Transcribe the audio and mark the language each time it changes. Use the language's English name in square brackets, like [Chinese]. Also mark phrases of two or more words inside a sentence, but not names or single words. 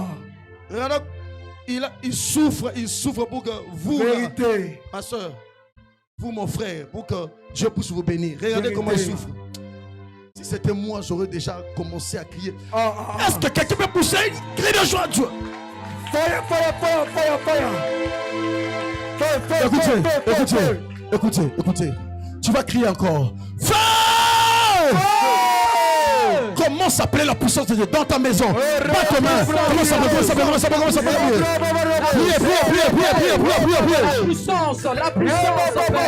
[French] Regardez, il souffre pour que vous, vérité. ma soeur, vous, mon frère, pour que Dieu puisse vous bénir. Regardez Vérité. comment il souffre. Si c'était moi, j'aurais déjà commencé à crier. Ah, Est-ce que quelqu'un peut pousser une cri de joie à Dieu? [English] Fire, fire, fire, fire, fire. Fire, fire, [French] Écoutez, [English] fire, fire, [French] écoutez, [English] fire. [French] écoutez, écoutez. Tu vas crier encore. Feu! Comment s'appelait la puissance de Dieu dans ta maison? Pas tes mains. Comment ça s'appelle? Comment ça s'appelle? Priez, priez. La puissance, la puissance.